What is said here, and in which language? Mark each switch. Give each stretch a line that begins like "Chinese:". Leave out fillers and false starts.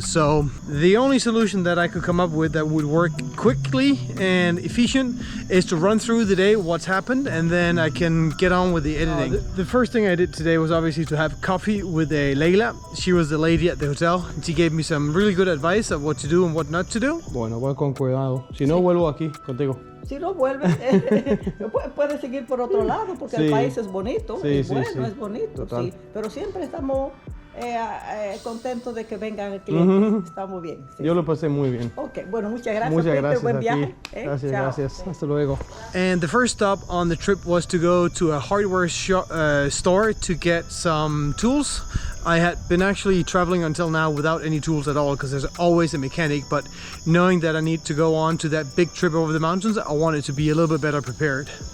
English: So the only solution that I could come up with that would work quickly and efficient is to run through the day what's happened, and then I can get on with the editing. The first thing I did today was obviously to have coffee with Leila. She was the lady at the hotel and she gave me some really good advice of what to do and what not to do.
Spanish: Bueno, voy con cuidado. Si no, vuelvo aquí contigo. Si no vuelves, puedes seguir por otro lado, porque el país es bonito, es bonito, sí. Pero siempre estamos contentos de que vengan clientes. Está muy bien. Sí. Yo lo pasé muy bien. Ok, bueno, muchas gracias. Buen viaje. Gracias. Hasta luego.
English: And the first stop on the trip was to go to a hardware store to get some tools. I had been actually traveling until now without any tools at all because there's always a mechanic, but knowing that I need to go on to that big trip over the mountains, I wanted to be a little bit better prepared.